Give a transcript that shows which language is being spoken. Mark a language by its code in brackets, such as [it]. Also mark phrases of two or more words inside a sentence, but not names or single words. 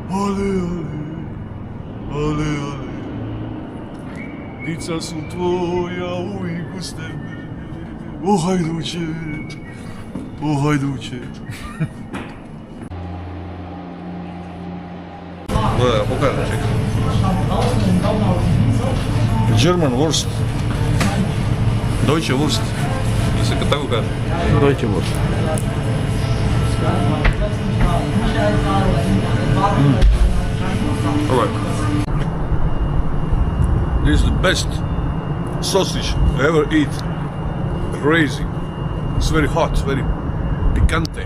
[hr] ale, dica su tvoja uvijek uz tebe, o hajduće, o hajduće. Gledaj, pokažem, čekaj. [en] German Wurst. [de] Deutsche Wurst. [hr] Da se tako kaže? [de] Deutsche Wurst. [en] Alright. This is the best sausage I ever eat. Crazy. It's very hot, very picante.